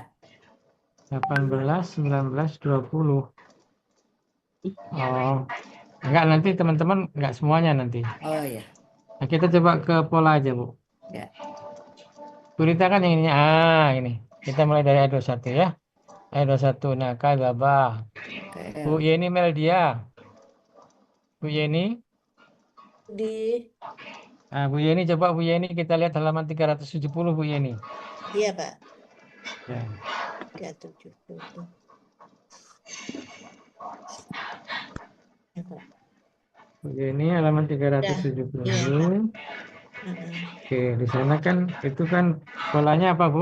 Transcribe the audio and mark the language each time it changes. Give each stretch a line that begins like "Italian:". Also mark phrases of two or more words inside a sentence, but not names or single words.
Indonesian: 18, 19, 20. Oh, enggak, nanti teman-teman enggak semuanya nanti. Oh iya. Nah, kita coba ke pola aja, Bu. Ya. Berita kan yang ini. Ini. Kita mulai dari ayat 21 ya. Ayat 21. Nah, kadzabah. Bu Yeni Meldia. Bu Yeni. Nah, Bu Yeni, coba Bu Yeni kita lihat halaman 370, Bu Yeni. Iya, Pak. Ya. 370. Bu Yeni halaman 370. Oke, di sana kan itu kan polanya apa, Bu?